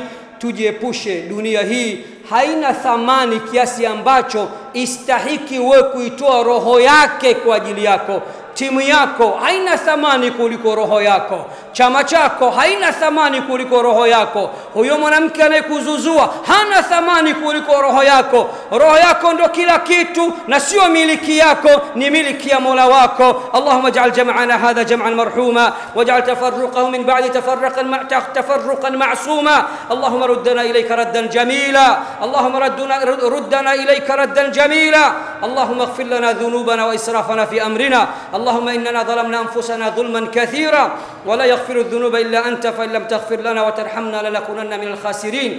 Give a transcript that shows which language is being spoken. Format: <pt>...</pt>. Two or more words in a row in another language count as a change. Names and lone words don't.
<sw>Tujiepushe, dunia hii haina thamani kiasi ambacho istahiki wewe kuitoa roho yake kwa ajili yako. timu yako haina thamani kuliko roho yako, chama chako haina thamani kuliko roho yako, huyo mwanamke anayekuzuzua hana thamani kuliko roho yako. Roho yako ndo kila kitu na sio miliki yako, ni miliki ya Mola wako.</sw> <ar>اللهم اجعل جمعنا هذا جمعا مرحوما واجعل تفرقه من بعد تفرقا معصوما. اللهم ردنا إليك ردا جميلا اللهم ردنا إليك ردا جميلا. اللهم اغفر لنا ذنوبنا وإسرافنا في أمرنا. اللهم إننا ظلمنا أنفسنا ظلما كثيرا ولا يغفر الذنوب إلا أنت فإن لم تغفر لنا وترحمنا لنكونن من الخاسرين.</ar>